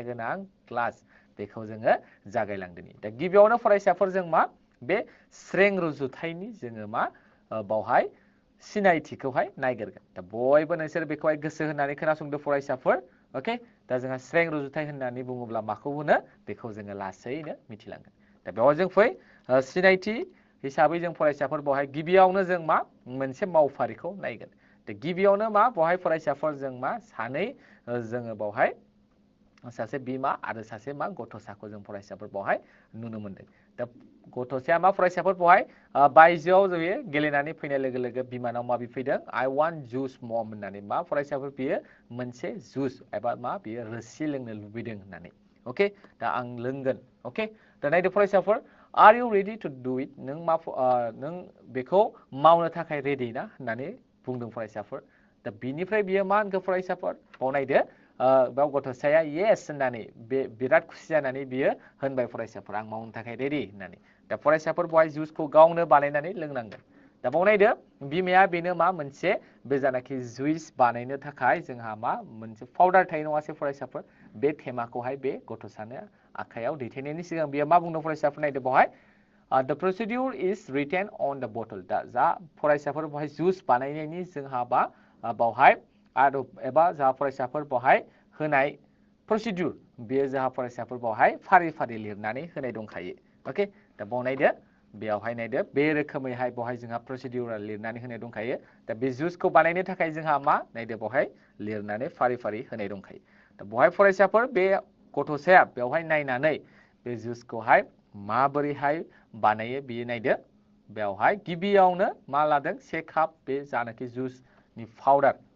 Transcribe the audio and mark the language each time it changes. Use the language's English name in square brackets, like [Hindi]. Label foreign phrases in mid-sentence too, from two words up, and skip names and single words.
[Bodo] गोनां क्लास बेखौ जोङो जागायलांदोनि दा गिबियावनो फरायसाफोर जों मा बे स्रें रुजुथायनि जोङो मा बावहाय सिनायथिखौहाय नायगिरगोन दा बयबो नोंसोर बेखौहाय गोसो होनानै खोनासंदो फरायसाफोर ओके दा जोंहा स्रें रुजुथाय होननानै बुङोब्ला माखौ होनो बेखौ जोङो लासैनो मिथिलांगोन दा बेवहाय जों फै सिनायथि हिसाबै जों फरायसाफोर बावहाय गिबियावनो जों मा मोनसे मावफारिखौ नायगोन दा गिबियावनो मा बावहाय फरायसाफोर जों मा सानै जोङो बावहाय सासे बिमा आरो सासे मा गथ'साखौ जों फरायसाफोर बावहाय नुनो मोनदों दा गथ'साया मा फरायसाफोर बावहाय बायजोआव जोयो गेलेनानै फैनाय लोगो लोगो बिमानाव मा बिफैदों [English] I want juice mom [Bodo] होननानै मा फरायसाफोर बियो मोनसे जुस एबा मा बियो रोसि लोंनो लुबैदों होननानै ओके दा आं लोंगोन ओके दा नायदो फरायसाफोर [English] Are you ready to do it [Bodo] नों मा नों बेखौ मावनो थाखाय रेडि ना होननानै बुंदों फरायसाफोर दा बिनिफ्राय बियो मा होनखो फरायसाफोर बाव नायदो बेयाव गथ'साया येस होननानै बिराद खुसि जानानै बियो होनबाय फरायसाफोर आं मावनो थाखाय रेडि होननानै दा फरायसाफोर बहाय जुसखौ गावनो बानायनानै लोंनांगोन दा बाव नायदो बिमाया बेनो मा मोनसे बे जानाखि जुइस बानायनो थाखाय जोंहा मा मोनसे पाउडार थायो नङासै फरायसाफोर बे थेमाखौहाय बे गथ'सानो आखायाव दैथायनायनि सिगां बियो मा बुंदों फरायसाफोर नायदो बहाय [English] The procedure is written on the bottle [Bodo] दा जा फरायसाफोर बहाय जुस बानायनायनि जोंहा बा बावहाय आदब एबा जा फरायसाफोर बहाय होनाय प्रसिडिउर बेयो जोंहा फरायसाफोर बहाय फारि फारि लिरनानै होनाय दंखायो ओके दा बाव नायदो बेयावहाय नायदो बे रोखोमैहाय बहाय जोंहा प्रसिडिउरा लिरनानै होनाय दंखायो दा बे जुसखौ बानायनो थाखाय जोंहा मा नायदो बहाय लिरनानै फारि फारि होनाय दंखायो दा बहाय फरायसाफोर बे गथ'साया बेवहाय नायनानै बे जुसखौहाय माबोरैहाय बानायो बियो नायदो बेवहाय गिबियावनो मा लादों से काप बे जानाखि जुसनि पाउडार